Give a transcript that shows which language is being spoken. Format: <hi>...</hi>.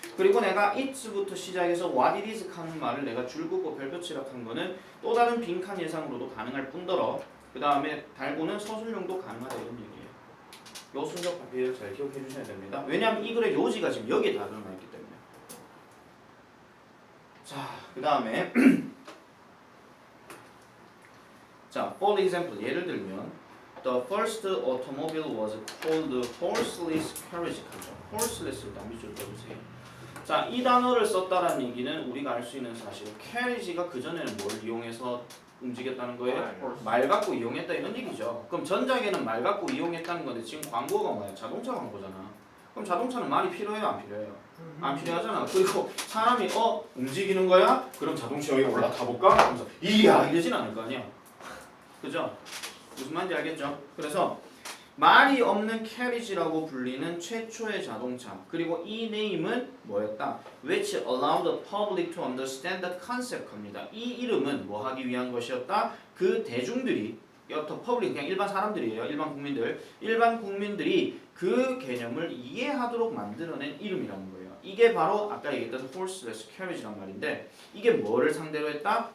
<ko>그리고 내가 it부터 시작해서</ko> <en>what it is</en> <ko>하는 말을 내가 줄 긋고 별표 칠합한 거는 또 다른 빈칸 예상으로도 가능할 뿐더러 그 다음에 달고는 서술용도 가능하다 이런 얘기예요. 요 순서 비율 잘 기억해 주셔야 됩니다. 왜냐하면 이 글의 요지가 지금 여기에 다 들어가 있기 때문에. 자, 그 다음에 자,</ko> <en>for example</en> <ko>예를 들면</ko> <en>The first automobile was called horseless carriage. horseless</en> <ko>를 다 밑줄 떠주세요. 자, 이 단어를 썼다라는 얘기는 우리가 알 수 있는 사실. carriage가 그 전에는 뭘 이용해서 움직였다는 거예요? 말 갖고 이용했다 이런 얘기죠. 그럼 전작에는 말 갖고 이용했다는 건데 지금 광고가 뭐야? 자동차 광고잖아. 그럼 자동차는 말이 필요해요, 안 필요해요? 안 필요하잖아. 그리고 사람이 움직이는 거야? 그럼 자동차 여기 올라타 볼까? 하면서 이야 이러진 않을 거 아니야. 그죠? 무슨 말인지 알겠죠? 그래서 말이 없는 캐리지라고 불리는 최초의 자동차. 그리고 이 네임은 뭐였다?</ko> <en>Which allowed the public to understand the concept</en> <ko>합니다. 이 이름은 뭐 하기 위한 것이었다? 그 대중들이</ko> <en>the public</en> <ko>그냥 일반 사람들이에요. 일반 국민들이 그 개념을 이해하도록 만들어낸 이름이라는 거예요. 이게 바로 아까 얘기했던</ko> <en>horseless carriage</en> <ko>란 말인데 이게 뭐를 상대로 했다?</ko>